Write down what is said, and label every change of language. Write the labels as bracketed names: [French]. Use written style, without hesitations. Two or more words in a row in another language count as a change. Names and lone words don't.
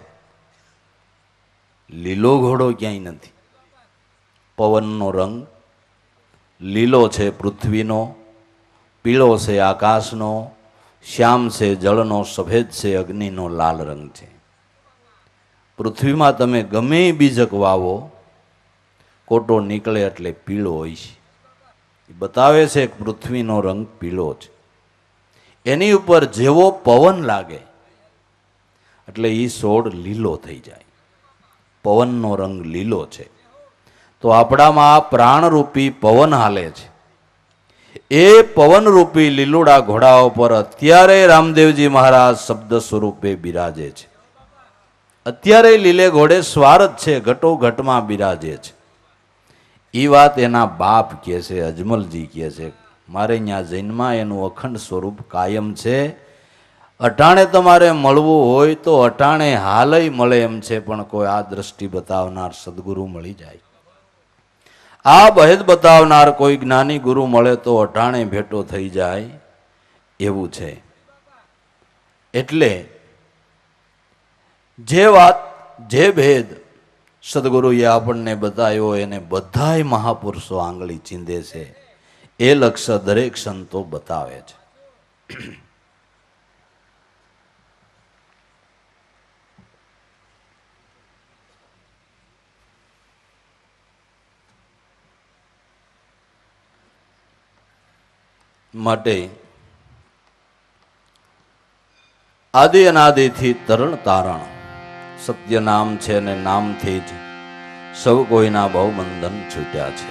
[Gujarati] લીલો ઘોડો ક્યાંય નથી પવનનો રંગ લીલો છે પૃથ્વીનો પીળો છે આકાશનો શ્યામ છે જળનો સફેદ છે અગ્નિનો લાલ રંગ છે પૃથ્વીમાં તમે ગમે બીજક વાવો કોટો નીકળે એટલે પીળો હોય છે बतावे સે પૃથ્વી નો રંગ પીળો છે એની ઉપર જેવો પવન લાગે એટલે ઈ સોડ લીલો થઈ જાય પવન નો રંગ લીલો છે તો આપણામાં પ્રાણ રૂપી પવન હાલે છે એ પવન રૂપી લીલોડા ઘોડા પર અત્યારે રામદેવજી મહારાજ શબ્દ સ્વરૂપે બિરાજે છે અત્યારે લીલે ઘોડે સ્વારથ છે ઘટો ઘટમાં બિરાજે છે ઈ બાત એના બાપ કહે છે અજમલજી કહે છે મારે ન્યા જન્મા એનુ અખંડ સ્વરૂપ કાયમ છે અટાણે તમારે મળવું હોય તો અટાણે હાલય મળે એમ છે પણ કોઈ આ દૃષ્ટિ બતાવનાર સદ્ગુરુ મળી જાય આ ભેદ બતાવનાર કોઈ જ્ઞાની ગુરુ મળે તો અટાણે ભેટો થઈ જાય એવું છે. એટલે જે વાત, જે ભેદ સદગુરુએ આપણને બતાવ્યો એને બધાય મહાપુરુષો આંગળી ચીંધે છે. એ લક્ષ્ય દરેક સંતો બતાવે છે. માટે આદિ અનાદિથી તરણ તારણ સત્ય નામ છે અને નામથી જ સૌ કોઈના ભવબંધન છૂટ્યા છે.